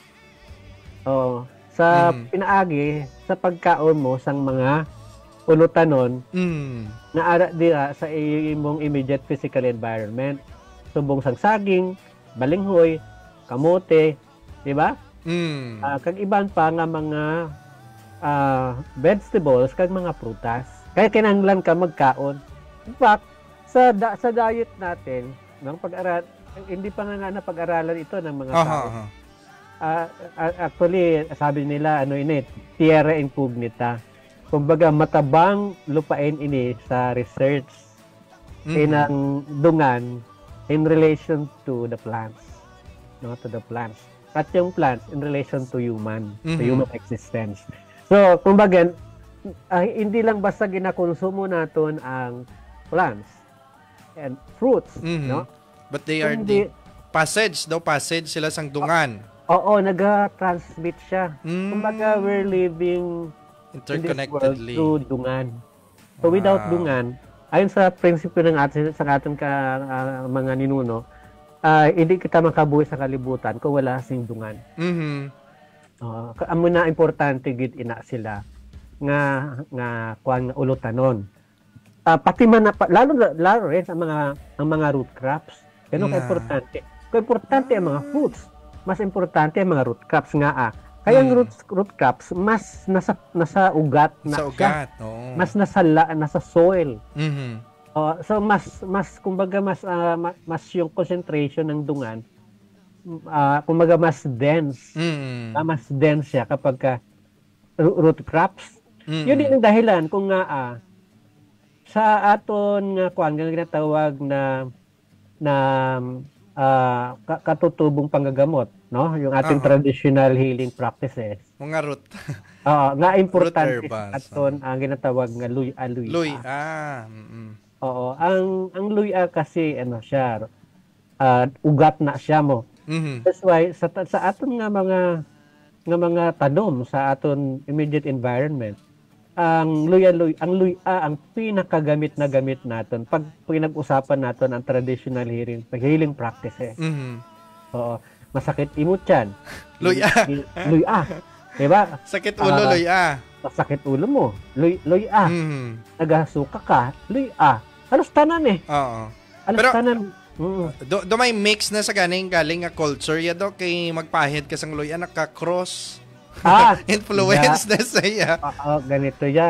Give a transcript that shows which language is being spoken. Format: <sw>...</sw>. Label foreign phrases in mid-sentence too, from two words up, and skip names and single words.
<hil>Sa pinaagi sa pagkaon mo sang mga ulutanon na ara dira sa imong</hil> <en>immediate physical environment.</en> <hil>Subong sang saging, balinghoy, kamote, di ba? Kag iban pa nga mga vegetables kag mga prutas. Kaya kinahanglan ka magkaon.</hil> <en>In fact,</en> <tl>sa diet natin, ng pag-aral, hindi pa nga napag-aralan ito ng mga tao. Actually, sabi nila,</tl> <es>tierra incognita.</es> <tl>Kumbaga, matabang lupain ini sa research inang dungan</tl> <en>in relation to the plants. No, to the plants. At yung plants in relation to human existence. So,</en> <tl>kumbaga, hindi lang basta ginakonsumo natin ang</tl> <en>plants and fruits,</en> <tl>no?</tl> <en>But they are the passage</en> <hil>sila sang</hil> <en>dungan.</en> <tl>Oo, nag-transmit siya. Kumbaga,</tl> <en>we're living interconnectedly</en> <hil>through dungan.</hil> <en>So without</en> <hil>dungan,</hil> <tl>ayon sa prinsipyo ng ating mga ninuno,</tl> <hil>hindi kita makabuhi sa kalibutan kung wala sing dungan. Amo na importante gid ina sila nga kuan ulutanon.</hil> <tl>Pati man lalo rin ang mga</tl> <en>root crops.</en> <hil>Kano ka importante? Importante ang mga fruits. Mas importante ang mga</hil> <en>root crops</en> <hil>nga Kaya ang</hil> <en>root crops</en> <hil>mas nasa ugat na. Sa ugat,</hil> <tl>Mas nasa soil. So mas kumbaga mas yung concentration ng dungan kumbaga mas dense. Mas dense siya kapag root crops. Yun din ang dahilan kung</tl> <hil>nga sa aton nga kuan nga ginatawag na katutubong panggagamot, no?</hil> <tl>Yung ating</tl> <en>traditional healing practices.</en> <tl>Mga root.</tl> <hil>Nga importante aton ang ginatawag nga luya. Oo, ang luya kasi siya ugat na siya mo.</hil> <en>That's why</en> <hil>sa aton nga mga tanom sa aton</hil> <en>immediate environment,</en> <tl>ang luya ang pinakagamit na gamit natin pag pinag-usapan natin ang</tl> <en>traditional healing practices.</en> <hil>Oo, masakit imot yan. Luya. Diba? Sakit ulo, luya. Sakit ulo mo, luya. Nagasuka ka, luya. Halos tanan Oo. Halos tanan. Do may mix na sa galing nga culture ya do kay magpahid ka sang luya naka-cross. Influence na saya.</hil> <tl>Ganito yan.</tl>